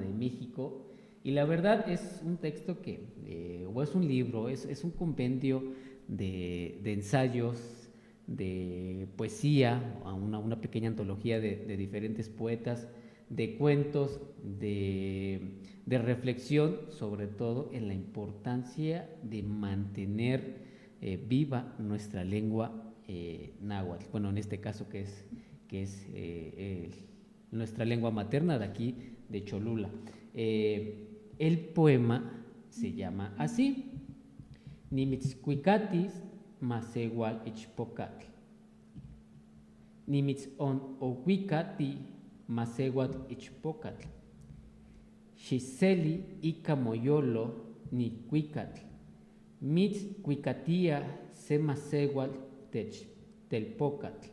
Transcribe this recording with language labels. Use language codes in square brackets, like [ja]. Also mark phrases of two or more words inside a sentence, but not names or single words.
[es] de México, y la verdad es un texto o es un libro, es un compendio de ensayos, de poesía, una pequeña antología de diferentes poetas, de cuentos, de reflexión, sobre todo en la importancia de mantener viva nuestra lengua náhuatl. Bueno, en este caso que es nuestra lengua materna de aquí, de Cholula. El poema se llama así: [nah] Nimitzcuicatis masegual ichpocatl. Nimitzon ocuicati masegual ichpocatl. Xiseli ica moyolo ni cuicatl. Mitz cuicatia se masegual telpocatl.